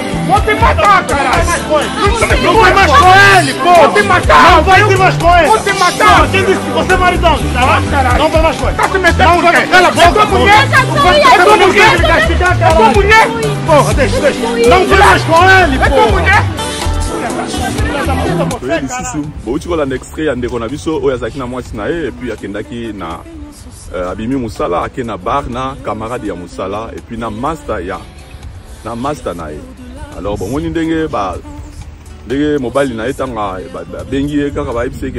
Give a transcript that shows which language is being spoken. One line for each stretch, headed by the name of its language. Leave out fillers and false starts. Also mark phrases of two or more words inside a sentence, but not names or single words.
Portuguese: Vou te matar, caralho! Não vai mais com ele, pô! Vou te matar! Não vai mais com ele! Vou te matar! Quem disse que você é maridão? Caralho! Não vai mais com ele! Tá se metendo por quê? Cala a boca! É tua mulher? É tua mulher? Porra, deixa! Não vai mais com ele, É tua mulher?
Lingala: toyebi susu bouti kolanda extrait ya ndeko na biso oyo azalaki na mwasi na ye epuis akendaki na abimi mosala ake na bar na camarade ya mosala epuis na master na ye alors bomoni ndenge mobali na ye ntango babengi ye kaka bayebisi eke